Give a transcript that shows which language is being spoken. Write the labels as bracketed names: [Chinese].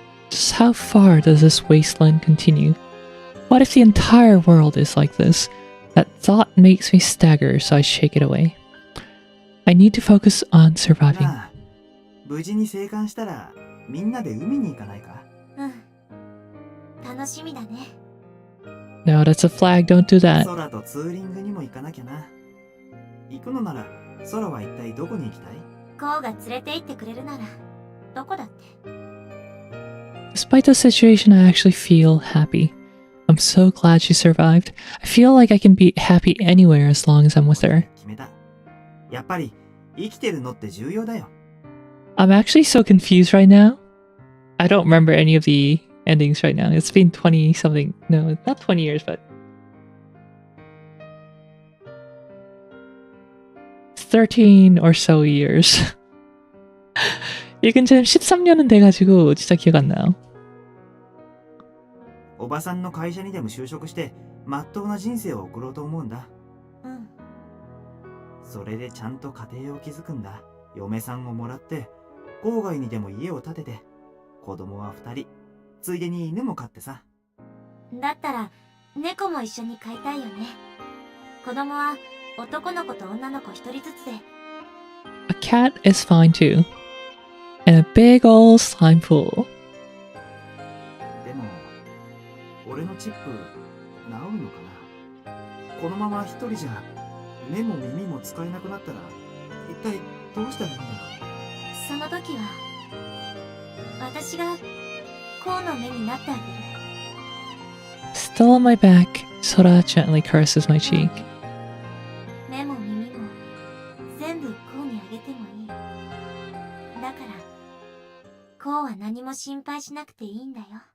[English] Just how far does this wasteland continue? What if the entire world is like this? That thought makes me stagger, so I shake it away. I need to focus on surviving. [Japanese] なあ、無事に生還したらみんなで海に行かないか？うん。楽しみだね。 [English] No, that's a flag, don't do that. [Japanese] ソラとツーリングにも行かなきゃな。行くのなら、ソラは一体どこに行きたい？コウが連れて行ってくれるなら、どこだって。 [English] Despite the situation, I actually feel happy. I'm so glad she survived. I feel like I can be happy anywhere as long as I'm with her. [Japanese] 決めた。やっぱり生きてるのって重要だよ。 [English] I'm actually so confused right now. I don't remember any of the endings right now. It's been 20 something. No, not 20 years, but 13 or so years. [Korean] 이건 지금 13년은 돼가지고 진짜 기억 안 나요. [Japanese] おばさんの会社にでも就職してまっとうな人生を送ろうと思うんだ。うん。それでちゃんと家庭を築くんだ。嫁さんをもらって郊外にでも家を建てて、子供は2人、ついでに犬も飼ってさ。だったら猫も一緒に飼いたいよね。子供は男の子と女の子1人ずつで。 [English] A cat is fine too. And a big old slime pool. [Japanese] でも、俺のチップ、治るのかな。このまま一人じゃ、目も耳も使えなくなったら、一体どうしたらいいんだろう。その時は私がコウの目になってあげる。 [English] Still on my back, Sora gently caresses my cheek. [Japanese] 目も耳も全部コウにあげてもいい。だからコウは何も心配しなくていいんだよ。